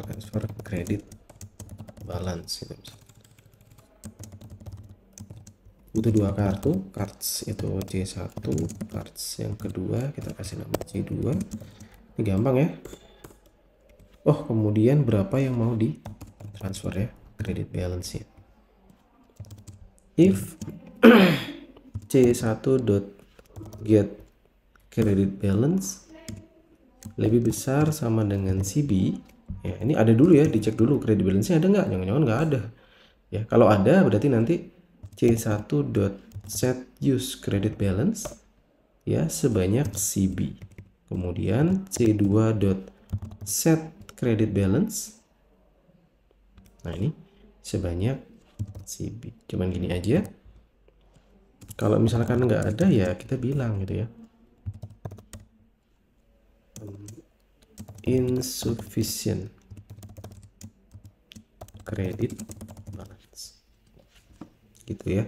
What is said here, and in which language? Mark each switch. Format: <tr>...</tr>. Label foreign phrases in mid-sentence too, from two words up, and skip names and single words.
<en>Transfer credit balance gitu misalkan.</en> <id>Butuh 2 kartu, cards itu C1, cards yang kedua kita kasih nama C2. Ini gampang ya. Oh, kemudian berapa yang mau di transfer ya,</id> <en>credit balance nya. If C1.get credit balance</en> <id>lebih besar sama dengan CB, ya ini ada dulu ya, dicek dulu</id> <en>credit balance</en> <id>nya ada nggak, jangan-jangan nggak ada ya. Kalau ada berarti nanti</id> <en>C1.set use credit balance</en> <id>ya sebanyak CB, kemudian</id> <en>C2.set credit balance,</en> <id>nah ini sebanyak CB. Cuman gini aja, kalau misalkan nggak ada ya kita bilang gitu ya,</id> <en>insufficient credit balance</en> <id>gitu ya.</id>